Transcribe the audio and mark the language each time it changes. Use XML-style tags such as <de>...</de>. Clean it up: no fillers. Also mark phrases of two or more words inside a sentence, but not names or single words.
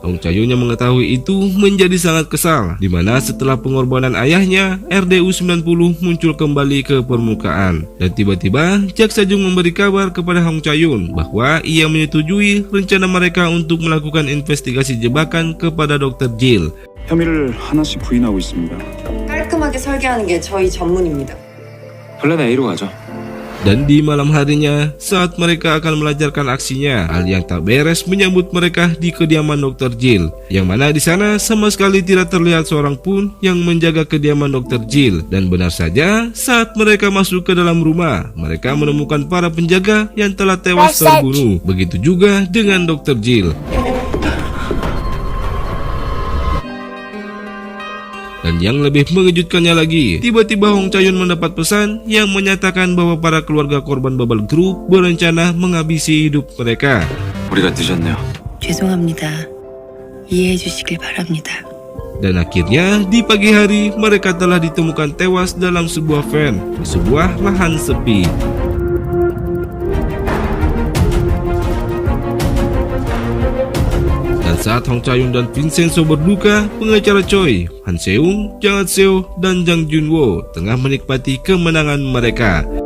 <id>Hong Cha-yun yang mengetahui itu menjadi sangat kesal, di mana setelah pengorbanan ayahnya, RDU 90 muncul kembali ke permukaan. Dan tiba-tiba Jaksa Jung memberi kabar kepada Hong Cha-yun bahwa ia menyetujui rencana mereka untuk melakukan investigasi jebakan kepada Dr. Jill.</id> <ko>혐의를 하나씩 부인하고 있습니다. 깔끔하게 꼼꼼하게 설계하는 게 저희 전문입니다. 플랜 A로 가죠.</ko> <id>Dan di malam harinya, saat mereka akan melancarkan aksinya, hal yang tak beres menyambut mereka di kediaman Dr. Jill, yang mana di sana sama sekali tidak terlihat seorang pun yang menjaga kediaman Dr. Jill. Dan benar saja, saat mereka masuk ke dalam rumah, mereka menemukan para penjaga yang telah tewas terbunuh. Begitu juga dengan Dr. Jill. Dan yang lebih mengejutkannya lagi, tiba-tiba Hong Cha-yun mendapat pesan yang menyatakan bahwa para keluarga korban Bubble Group berencana menghabisi hidup mereka.</id> <ko>우리가 늦었네요. 죄송합니다. 이해해 주시길 바랍니다.</ko> <id>Dan akhirnya di pagi hari mereka telah ditemukan tewas dalam sebuah van di sebuah lahan sepi. Saat Hong Cha-yun dan Vincenzo berduka, pengacara Choi, Han Seung, Jang Seo, dan Jang Junwo tengah menikmati kemenangan mereka.</id>